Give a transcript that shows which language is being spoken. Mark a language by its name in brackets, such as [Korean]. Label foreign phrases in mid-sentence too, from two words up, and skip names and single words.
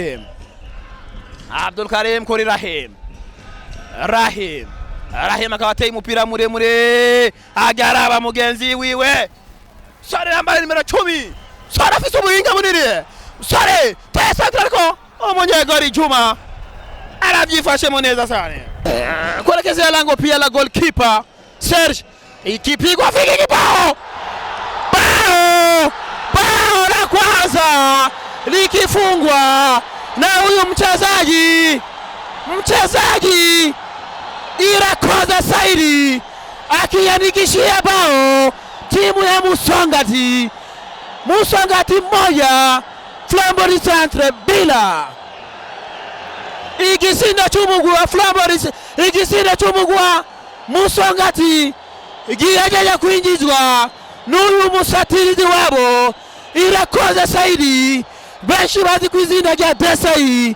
[Rundi] Karim kuri Rahim akaba ateye umupira muremure agaraba mugenzi wiwe sore nambari nimero 10 sore afise ubuhinga bunini sore tesa ariko umunyegori Juma arabyifashemo neza sana [Swahili] kuelekezea lango pia la goalkeeper Serge. Ikipigwa fiki bao la kwanza likifungwa na huyu mchezaji Irakoze Saidi akiandikishia bao timu ya Musongati moja Flambeau du Centre bila. [Rundi] igisindo cy'umugwi wa Flambeau, igisindo cy'umugwi wa Musongati giyegeje kwinjizwa n'uyu musatirizi wabo Irakoze Saidi benshi bazi kwizina rya Desai.